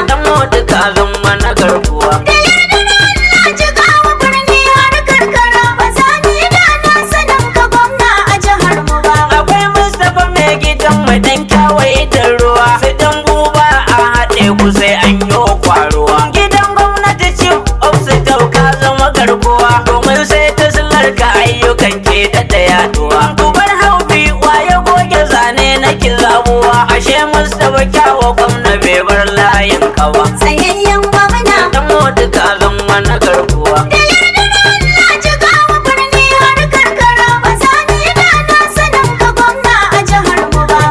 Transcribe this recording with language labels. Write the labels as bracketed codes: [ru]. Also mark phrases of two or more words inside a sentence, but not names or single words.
[ha] Dan modi ka zama na garkuwa. Da yardar Allah, Jigawa birni har karkara, ba za mu yi da na sanin ka gwamna a jihar mu ba. Akwai Mustapha mai gidan mu dan kyawaye da ruwa, su dan buba a haɗe ku sai an yi kwaruwa. Gidan gwamnati [en] chief of staff [ha] ka zama garkuwa, domin sai ta silar ka ayyukan ke da yaduwa. Ku bar haufi wa ya goge zane na kizabuwa, ashe Mustapha kyawa gwamna bai bar layin ka ba. Tsayayyen gwamna. Dan modi ka zama na garkuwa. Da yardar Allah, Jigawa birni har karkara, ba za mu yi da na sanin ka gwamna a jihar mu ba.